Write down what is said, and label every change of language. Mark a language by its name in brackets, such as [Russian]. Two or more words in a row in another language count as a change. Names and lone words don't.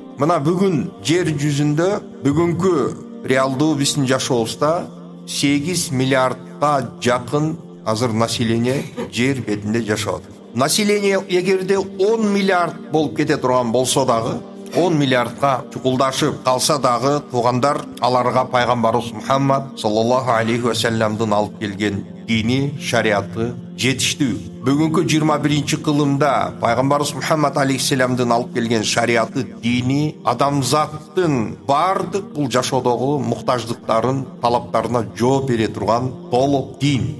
[Kyrgyz] Мына бүгүн жер жүзүндө бүгүнкү реалдуу биздин жашообузда 8 миллиардга жакын азыр население жер бетинде жашап. Население эгерде 10 миллиард болуп кете турган болсо дагы, 10 миллиардга чукулдашып калса дагы, туугандар, аларга пайгамбарыбыз Мухаммад [Arabic] صلى الله عليه وسلم [Kyrgyz] алып келген дини, шариаты жетиштүү. Бүгүнкү 21-кылымда пайгамбарыбыз Мухаммад алейхиссаламдын алып келген шариаты, дини адамзаттын бардык бул жашоодогу муктаждыктарын, талаптарына жооп бере турган толук дин.